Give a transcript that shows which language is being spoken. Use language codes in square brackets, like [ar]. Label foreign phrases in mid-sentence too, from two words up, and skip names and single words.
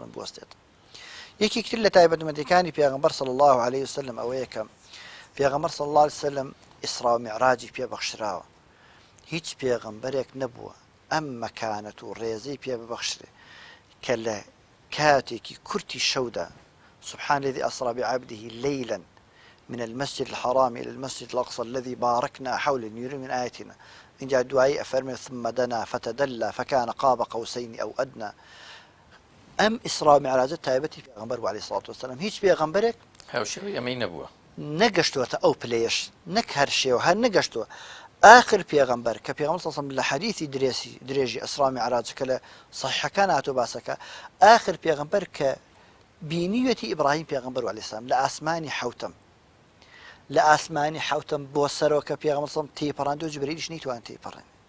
[ckb] سلم بوەستێت یەکێک تر لە تایبەتمەندەکانی پێغەمبەر [ar] صلی الله علیه و [ckb] سلم ئەوەیە کە پێغەمبەر صلی الله علیه و سلم ئیسرا و میعراجی پێبەخشراوە هیچ پێغەمبەرێک نەبووە ئەم مەکانەت و ڕێزەی پێ ببەخشرێ کە لە کاتێکی کورتی شەودا [ar] سبحان الذي أسرى بعبده ليلا من المسجد الحرام إلى المسجد الأقصى الذي باركنا حوله لنريه من آياتنا إن جاء دعائي أفرمي ثم دنا فتدلى فكان قاب قوسين أو أدنى [ckb] أم إسراء معراج تایبەتی پێغەمبەر [ar] عليه الصلاة والسلام [ckb] هیچ پێغەمبەرێک هاوشێوەی ئەمەی نەبووە نەگەشتووەتە ئەو پلەیەش نەک هەر شێوە هەر نەگەشتووە آخر پێغەمبەر کە پێغەمبەر [ar] صلی الله علیه و سلم [ckb] لە حەدیثی درێژی ئیسرا معراج کە لە صحیحەکان هاتووە باسەکە آخر پێغەمبەر کە بینیوەتی ئیبراهیم پێغەمبەر [ar] عليه السلام [ckb] لە ئاسمانی حەوتەم لە ئاسمانی حەوتەم بۆ سەرەوە کە پێغەمبەر [ar] صلی الله علیه و سلم [ckb] تێپەڕاندووە جوبرەیلیش نەیتوان تێپەڕێن